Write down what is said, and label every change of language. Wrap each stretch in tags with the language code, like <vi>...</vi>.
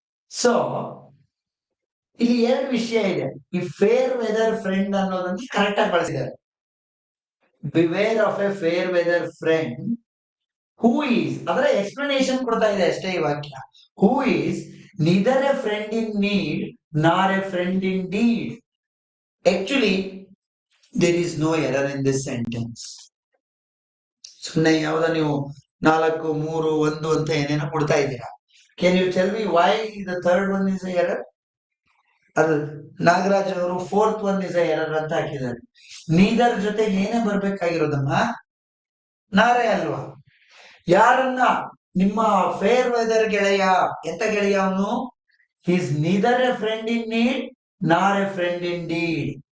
<kn>So ಇಲ್ಲಿ 2 ವಿಷಯ ಇದೆ. ಈ ಫೇರ್ ವೆದರ್ ಫ್ರೆಂಡ್ ಅನ್ನೋದನ್ನ ಕರೆಕ್ಟ್ ಆಗಿ ಬಳಸಿದ್ದಾರೆ.</kn> <en>beware of a fair weather friend who is,</en> <kn>ಅದರ ಎಕ್ಸ್ಪ್ಲನೇಷನ್ ಕೊಡ್ತಾ ಇದೆ ಅಷ್ಟೇ ಈ ವಾಕ್ಯ.</kn> <en>Who is neither a friend in need nor a friend in deed. Actually, there is no error in this sentence.</en> <kn>ಸುಮ್ಮನೆ ಯಾವ್ದ ನೀವು 4, 3, 1 ಅಂತ ಏನೇನೋ ಕೊಡ್ತಾ ಇದ್ದೀರಾ.</kn> <en>Can you tell me why the third one is a error? ಅದು ನಾಗರಾಜ್ ಅವರು 4th one is a error</en> <kn>ಅಂತ ಹಾಕಿದ್ದಾರೆ. ನೀದರ್ ಜೊತೆ ಏನೇ ಬರ್ಬೇಕಾಗಿರೋದಮ್ಮ, ನಾರೇ ಅಲ್ವಾ? ಯಾರನ್ನ? ನಿಮ್ಮ ಫೇರ್ ವೆದರ್ ಗೆಳೆಯ. ಎಂತ ಗೆಳೆಯ ಅವನು?</kn> <en>Is neither a friend in need nor a friend in deed.</en>